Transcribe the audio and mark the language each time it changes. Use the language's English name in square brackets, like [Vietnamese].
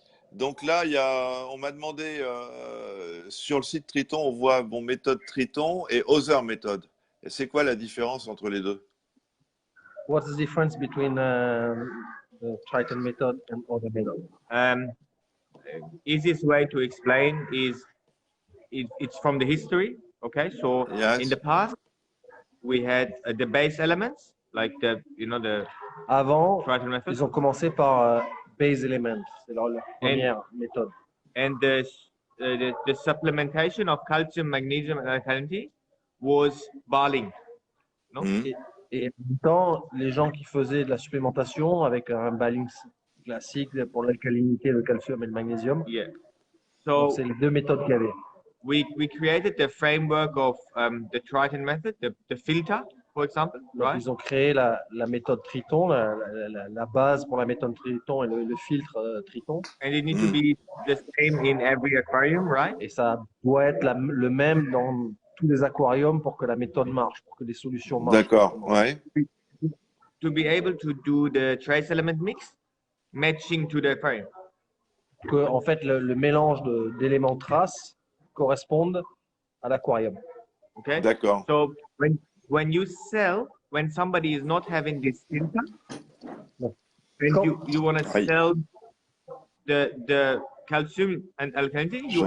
[French] Donc là, on m'a demandé sur le site Triton, on voit bon méthode Triton et Other Method. Et c'est quoi la différence entre les deux? [English] What's the difference between the Triton method and other method? Easiest way to explain is it's from the history. Okay, so Yes. in the past we had the base elements like the [French] Avant, [English] Triton method [French] ils ont commencé par base element, c'est leur première méthode. [English] and the supplementation of calcium, magnesium, and alkalinity was Barling. No? [French] Et en même temps, les gens qui faisaient de la supplémentation avec un balance classique pour l'alcalinité, le calcium et le magnésium, [English] Yeah. [French] Donc, [English] So [French] c'est les deux méthodes qu'il y avait. [English] we created the framework of the Triton method, the filter, for example, [French] Donc, [English] right? [French] ils ont créé la méthode Triton, la base pour la méthode Triton et le filtre Triton. [English] And it needs to be the same in every aquarium, right? [French] Et ça doit être le même dans tous les aquariums pour que la méthode marche, pour que les solutions marchent. D'accord, correctement. ouais. [English] To be able to do the trace element mix matching to the aquarium. [French] Que, en fait, le mélange d'éléments traces corresponde à l'aquarium. [English] Okay. [French] D'accord. [English] So when somebody is not having this filter, No. then you want to Aïe. sell the calcium and alkalinity, you